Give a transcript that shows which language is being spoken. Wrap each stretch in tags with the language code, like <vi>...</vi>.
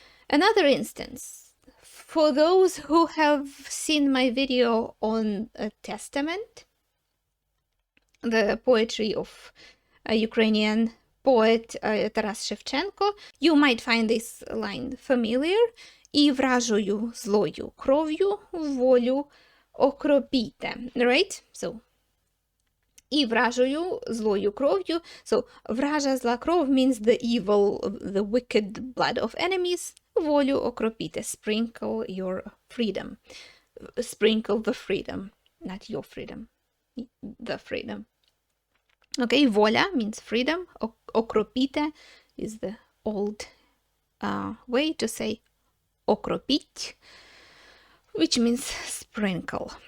<en>Another instance, for those who have seen my video on Testament, the poetry of a Ukrainian poet Тарас Шевченко, you might find this line familiar.</en> <uk>І вражою злою кров'ю волю окропіте.</uk> <en>Right?</en> <uk>So, і вражою злою кров'ю.</uk> <en>So,</en> <uk>вража зла кров</uk> <en>means the evil, the wicked blood of enemies.</en> <uk>Волю окропіте.</uk> <en>Sprinkle your freedom. Sprinkle the freedom. Not your freedom. The freedom. Okay, воля means freedom. Окропіте is the old way to say окропіть, which means sprinkle.</en>